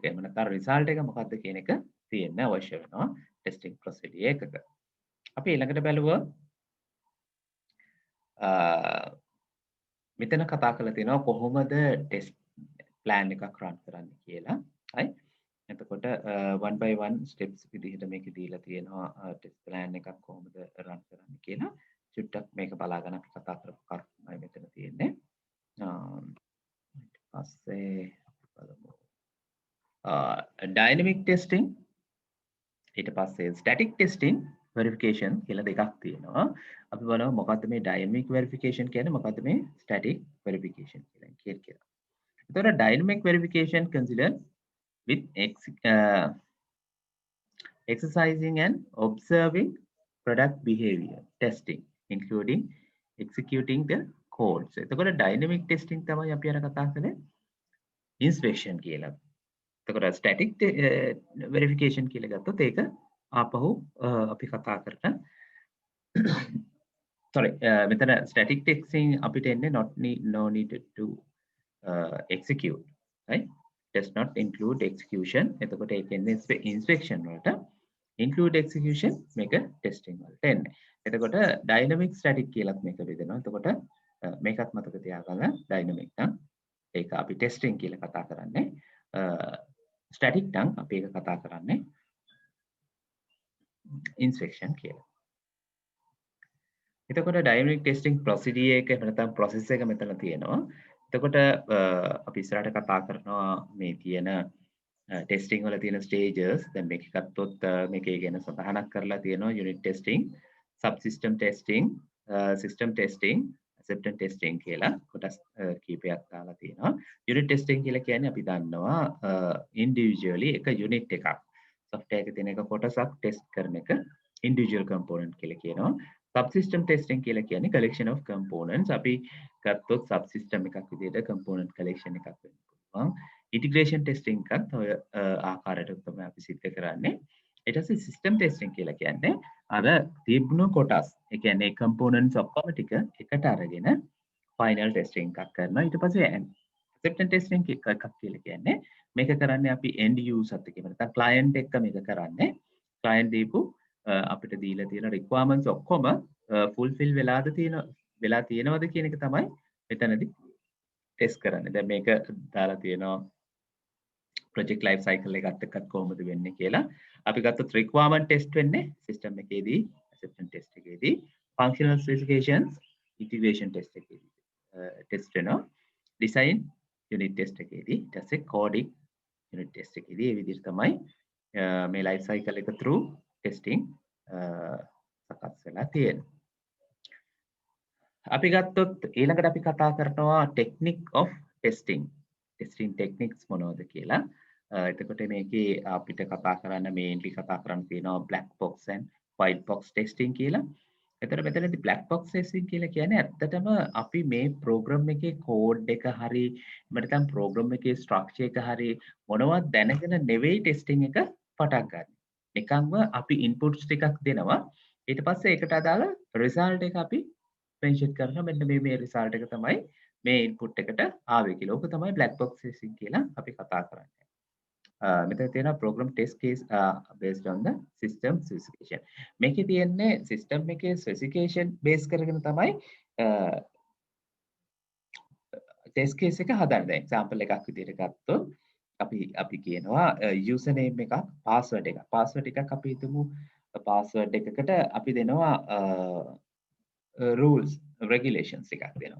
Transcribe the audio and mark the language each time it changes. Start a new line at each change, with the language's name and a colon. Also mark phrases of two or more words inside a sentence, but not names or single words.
Sinhala: එහෙම නැත්නම් result එක මොකද්ද කියන එක තියෙන්න අවශ්‍ය වෙනවා
English: testing procedure
Sinhala: එකක. අපි ඊළඟට බලුවා මෙතන කතා කරලා තියෙනවා කොහොමද
English: test plan
Sinhala: එකක් රන් කරන්න කියලා. හරි. එතකොට
English: one by one steps
Sinhala: විදිහට මේක දීලා තියෙනවා
English: test plan
Sinhala: එකක් කොහොමද රන් කරන්න කියලා. චුට්ටක් මේක බලාගෙන අපි කතා කරපු කරුණයි මෙතන තියෙන්නේ. ඊට පස්සේ බලමු
English: dynamic testing
Sinhala: ඊට පස්සේ
English: static testing verification
Sinhala: කියලා දෙකක් තියෙනවා. අපි බලමු මොකද්ද මේ
English: dynamic verification
Sinhala: කියන්නේ මොකද්ද මේ
English: static verification
Sinhala: කියලා.
English: එතකොට dynamic verification consider with exercising and observing product behavior testing including executing the codes.
Sinhala: එතකොට
English: dynamic testing
Sinhala: තමයි අපි අර කතා කරන්නේ inspection කියලා.
English: එතකොට static verification
Sinhala: කියලා ගත්තොත් ඒක ආපහු අපි කතා කරන
English: sorry මෙතන static testing
Sinhala: අපිට එන්නේ
English: no need to execute right does not include execution.
Sinhala: එතකොට ඒක එන්නේ inspection වලට
English: include execution
Sinhala: මේක testing වලට එන්නේ. එතකොට
English: dynamic static
Sinhala: කියලාත් මේක බෙදෙනවා. එතකොට මේකත් මතක තියාගන්න dynamic නම් ඒක අපි testing කියලා කතා කරන්නේ. static නම් අපි ඒක කතා කරන්නේ inspection කියලා. එතකොට
English: dynamic testing procedure
Sinhala: එක එහෙම නැත්නම් process එක මෙතන තියෙනවා. එතකොට අපි ඉස්සරහට කතා කරනවා මේ තියෙන testing වල තියෙන stages. දැන් මේක ගත්තොත් මේකේ ගැන සඳහනක් කරලා තියෙනවා
English: unit testing, subsystem testing, system testing, acceptance testing
Sinhala: කියලා කොටස් කීපයක් දාලා තියෙනවා.
English: unit testing
Sinhala: කියලා කියන්නේ අපි දන්නවා individually එක unit එකක් software එකේ තියෙන එක කොටසක් test කරන එක
English: individual component
Sinhala: කියලා කියනවා.
English: subsystem testing
Sinhala: කියලා කියන්නේ
English: collection of components.
Sinhala: අපි ගත්තොත් subsystem එකක් විදිහට
English: component collection
Sinhala: එකක් වෙන්න පුළුවන්.
English: integration testing
Sinhala: එකත් ඔය ආකාරයට තමයි අපි සිද්ධ කරන්නේ. ඊට පස්සේ
English: system testing
Sinhala: කියලා කියන්නේ අර තිබුණු කොටස්. ඒ කියන්නේ components ඔක්කොම ටික එකට අරගෙන final testing එකක් කරනවා. ඊට පස්සේ
English: acceptance testing
Sinhala: එකක් කියලා කියන්නේ මේක කරන්නේ අපි
English: end user
Sinhala: එක්ක නැත්නම් client එක්ක මේක කරන්නේ. client දීපු අපිට දීලා තියෙන requirements ඔක්කොම fulfill වෙලා තියෙනවද කියන එක තමයි මෙතනදී ටෙස්ට් කරන්නේ. දැන් මේක දාලා තියෙනවා
English: project life cycle
Sinhala: එකත් එක්කත් කොහොමද වෙන්නේ කියලා. අපි ගත්තොත්
English: requirement test
Sinhala: වෙන්නේ system එකේදී,
English: acceptance test
Sinhala: එකේදී,
English: functional specifications integration test
Sinhala: එකේදී test වෙනවා.
English: design unit test
Sinhala: එකේදී, ඊට පස්සේ
English: coding unit test
Sinhala: එකේදී මේ විදිහට තමයි මේ
English: life cycle
Sinhala: එක
English: through testing
Sinhala: සකස් වෙලා තියෙන්නේ. අපි ගත්තොත් ඊළඟට අපි කතා කරනවා
English: technique of testing techniques
Sinhala: මොනවද කියලා. එතකොට මේකේ අපිට කතා කරන්න mainly කතා කරන්න තියෙනවා
English: black box and white box testing
Sinhala: කියලා. එතකොට මෙතනදී
English: black box testing
Sinhala: කියලා කියන්නේ ඇත්තටම අපි මේ program එකේ code එක හරි නැත්නම් program එකේ structure එක හරි මොනවද දැනගෙන නෙවෙයි testing එක පටන් ගන්න. නිකන්ම අපි inputs ටිකක් දෙනවා. ඊට පස්සේ ඒකට අදාළ result එක අපි mention කරනවා. මෙන්න මේ result එක තමයි මේ input එකට ආවේ කියලා. ඕක තමයි
English: black box testing
Sinhala: කියලා අපි කතා කරන්නේ. මෙතන තියෙනවා
English: program test case based on the system specification.
Sinhala: මේකේ තියෙන්නේ system එකේ
English: specification base
Sinhala: කරගෙන තමයි
English: test case
Sinhala: එක හදන්නේ. example එකක් විදිහට ගත්තොත් අපි කියනවා username එකක් password එකක් අපි හිතමු password එකකට අපි දෙනවා
English: rules regulations
Sinhala: එකක් දෙනවා.